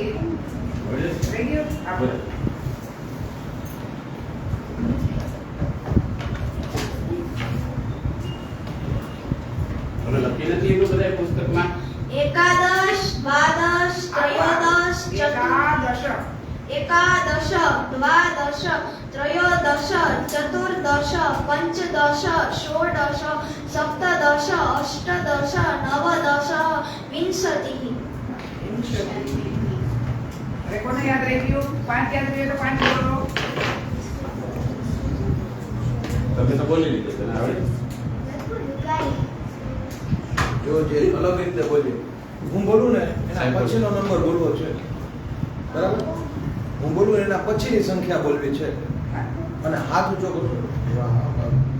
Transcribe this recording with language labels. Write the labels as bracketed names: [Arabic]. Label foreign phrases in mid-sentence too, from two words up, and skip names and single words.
[Gujarati] બોલે? રહી ગયું આ બોલે. તમે લખી નથી એનું બધા પુસ્તકમાં? [Sanskrit] एकादश द्वादश त्रयोदश [Gujarati] એકાદશ [Sanskrit] एकादश द्वादश त्रयोदश चतुर्दश पञ्चदश षोडश सप्तदश अष्टदश नवदश विंशतिः [Gujarati] વિંશતિઃ હવે કોને યાદ રહી ગયું પાંચ યાદ રહ્યું તો પાંચ બોલો તમે તો બોલી લીધું તને આવડે? જો જે અલગ રીતે બોલીએ હું બોલું ને એના પછીનો નંબર બોલવો છે બરાબર હું બોલું એના પછીની સંખ્યા બોલવી છે અને હાથ ઊંચો કરો વાહ, વાહ.